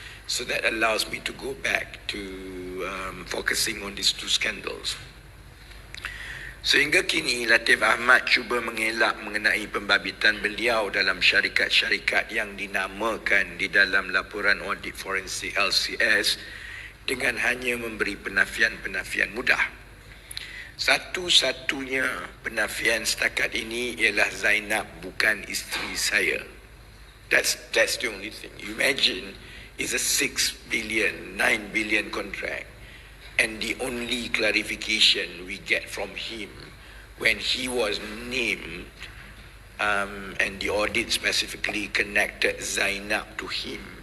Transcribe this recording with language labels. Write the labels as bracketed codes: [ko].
[en] So that allows me to go back to focusing on these two scandals. [ms] Sehingga kini Latiff Ahmad cuba mengelak mengenai pembabitan beliau dalam syarikat-syarikat yang dinamakan di dalam laporan audit forensik LCS dengan hanya memberi penafian-penafian mudah. Satu-satunya penafian setakat ini ialah Zainab bukan isteri saya. [en] That's the only thing. Imagine it's a 6 billion, 9 billion contract. And the only clarification we get from him when he was named, and the audit specifically connected Zainab to him.